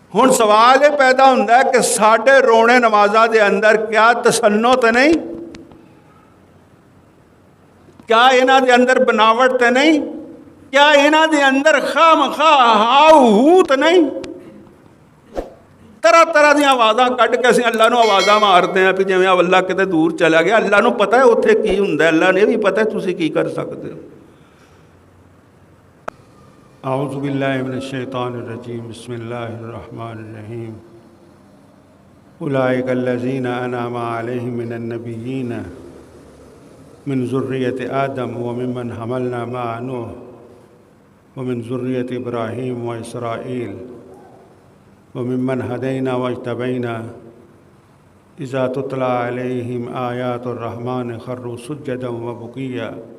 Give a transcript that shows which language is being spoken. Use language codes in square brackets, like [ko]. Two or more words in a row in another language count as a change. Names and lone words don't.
[pa] ਹੁਣ ਸਵਾਲ ਇਹ ਪੈਦਾ ਹੁੰਦਾ ਕਿ ਸਾਡੇ ਰੋਣੇ ਨਮਾਜ਼ਾਂ ਦੇ ਅੰਦਰ ਕਿਆ ਤਸੰਨੁ ਤਾਂ ਨਹੀਂ, ਕਿਆ ਇਹਨਾਂ ਦੇ ਅੰਦਰ ਬਨਾਵਟ ਤਾਂ ਨਹੀਂ, ਕਿਆ ਇਹਨਾਂ ਦੇ ਅੰਦਰ ਖਾਮਖਾਹ ਹਾਊ ਤਾਂ ਨਹੀਂ। ਤਰ੍ਹਾਂ ਤਰ੍ਹਾਂ ਦੀਆਂ ਆਵਾਜ਼ਾਂ ਕੱਢ ਕੇ ਅਸੀਂ ਅੱਲਾ ਨੂੰ ਆਵਾਜ਼ਾਂ ਮਾਰਦੇ ਹਾਂ ਵੀ ਜਿਵੇਂ ਅੱਲਾ ਕਿਤੇ ਦੂਰ ਚਲਾ ਗਿਆ। ਅੱਲਾ ਨੂੰ ਪਤਾ ਹੈ ਉੱਥੇ ਕੀ ਹੁੰਦਾ, ਅੱਲਾ ਨੇ ਵੀ ਪਤਾ ਤੁਸੀਂ ਕੀ ਕਰ ਸਕਦੇ ਹੋ। [ar] أعوذ باللہ من الشیطان الرجیم بسم اللہ الرحمن الرحیم اولئک الذین انعم علیہم من النبیین من ذریۃ آدم وممن حملنا مع نوح ومن ذریۃ ابراہیم واسرائیل وممن ہدینا واجتبینا اذا تتلی علیہم آیات الرحمن خروا سجدا وبکیا